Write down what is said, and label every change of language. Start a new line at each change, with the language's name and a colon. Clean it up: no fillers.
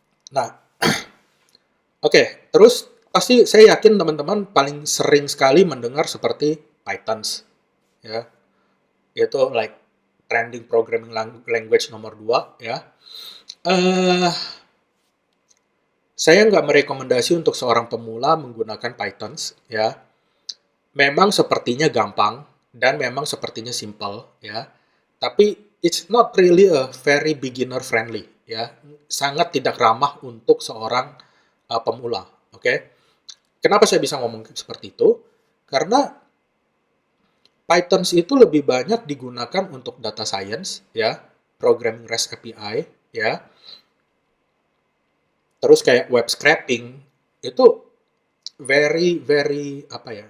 Indonesian: Nah, oke, terus pasti saya yakin teman-teman paling sering sekali mendengar seperti Pythons, ya, yaitu
English: like trending programming language
Indonesian: nomor 2, ya. Eh, saya nggak merekomendasi untuk seorang pemula menggunakan Pythons, ya. Memang sepertinya gampang dan memang sepertinya simple, ya.
English: Tapi it's not really a very beginner friendly, ya.
Indonesian: Sangat tidak ramah untuk seorang pemula, oke? Okay? Kenapa saya bisa ngomong seperti itu? Karena Python itu lebih banyak digunakan untuk data science, ya, programming REST API, ya, terus kayak web scraping, itu very apa ya?